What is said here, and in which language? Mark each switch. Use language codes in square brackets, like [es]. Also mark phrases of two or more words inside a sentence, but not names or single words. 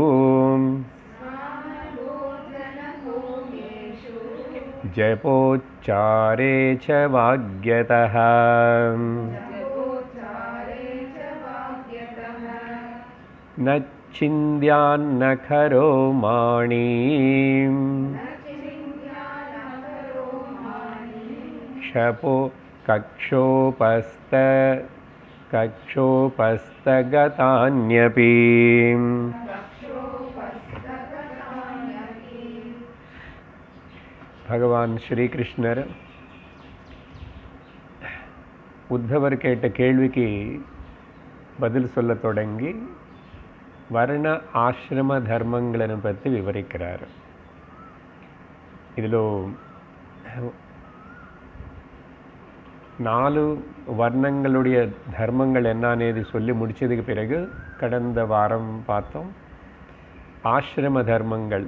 [sa] जपोच्चारे च वाग्यतः न छिन्द्यान्न खरो माणिं क्षपो कक्षोपस्थगतान्यपि। [ta] भगवान श्री कृष्णर உத்தவர் கேட்ட கேள்விக்கு பதில் சொல்ல தொடங்கி வர்ண ஆசிரம தர்மங்களை பற்றி விவரிக்கிறார். இதில் 4 வர்ணங்களுடைய தர்மங்கள் என்னன்னு சொல்லி முடிச்சதுக்கு பிறகு கடந்த வாரம் பார்த்தோம் ஆசிரம தர்மங்கள்.